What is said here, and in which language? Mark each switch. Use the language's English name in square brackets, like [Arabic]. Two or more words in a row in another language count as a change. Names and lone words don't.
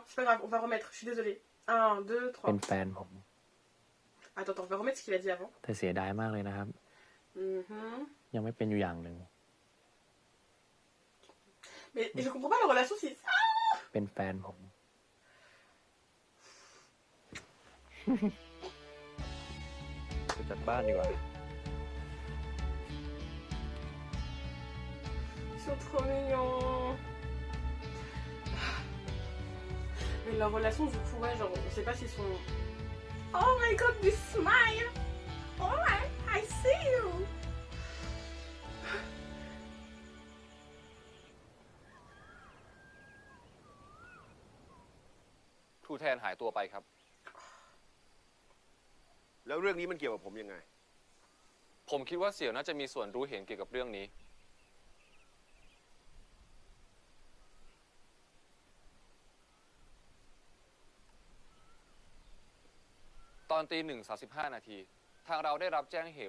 [French] C'est pas grave, on va remettre. Je suis désolée. 1, 2, 3. [Thai] เป็นแฟนผม [French] Attends, on va remettre ce qu'il a dit avant. [Thai] แต่เสียดายมากเลยนะครับ ยังไม่เป็นอยู่อย่างหนึ่ง [French] Mais je comprends pas la relation si. [Thai] เป็นแฟนผม ไปจัดบ้านดีกว่า [French] Ils sont trop mignons. Mais leur relation, du coup, ouais, genre, on sait pas s'ils sont. [English] Oh my god, this smile! Oh my, I see you! [Thai] ครูแทนหายตัวไปครับ แล้วเรื่องนี้มันเกี่ยวกับผมยังไง ผมคิดว่าเสี่ยวน่าจะมีส่วนรู้เห็นเกี่ยวกับเรื่องนี้ ตอนตี 1:35 นาที ทางเราได้รับแจ้งเหตุ